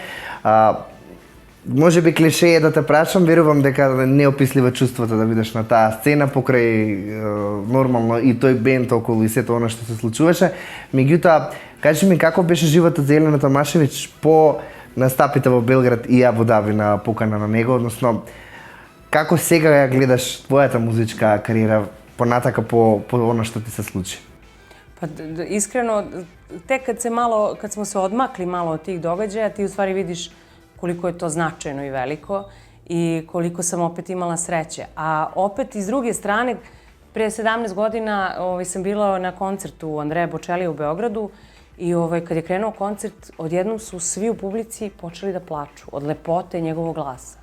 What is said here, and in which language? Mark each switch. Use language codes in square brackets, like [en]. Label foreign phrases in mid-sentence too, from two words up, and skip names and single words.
[mk] Може би клише е да те прашам, верувам дека неописливо чувството да бидеш на таа сцена покрај нормално и тој бенд околу и сето она што се случуваше. Меѓутоа, кажи ми како беше животот за Елена Томашевиќ по настапите во Белград и Абу Даби на покана на него, односно како сега ја гледаш твојата музичка кариера понатака по она што ти се случи? [sr] Pa iskreno, tek kad smo se odmakli malo od tih događaja, ti u stvari vidiš koliko je to značajno i veliko i koliko sam opet imala sreće. A opet, iz druge strane, Prije 17 godina sam bila na koncertu Andreja Bocelija u Beogradu i kad je krenuo koncert, odjednom su svi u publici počeli da plaču od lepote njegovog glasa.